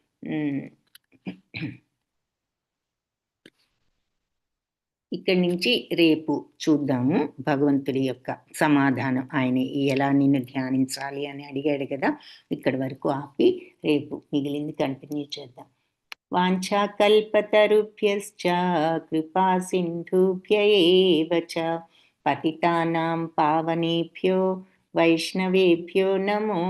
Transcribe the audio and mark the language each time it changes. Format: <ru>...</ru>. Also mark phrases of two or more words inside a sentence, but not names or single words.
<te>ఇక్కడి నుంచి రేపు చూద్దాము భగవంతుడి యొక్క సమాధానం. ఆయన ఎలా నిన్ను ధ్యానించాలి అని అడిగాడు కదా, ఇక్కడి వరకు ఆపి రేపు మిగిలింది కంటిన్యూ చేద్దాం.</te> <sa>వాంఛాకల్పతరుభ్యశ్చ కృపా సింధుభ్య ఏవ చ పతితానాం పావనేభ్యో వైష్ణవేభ్యో నమో</sa>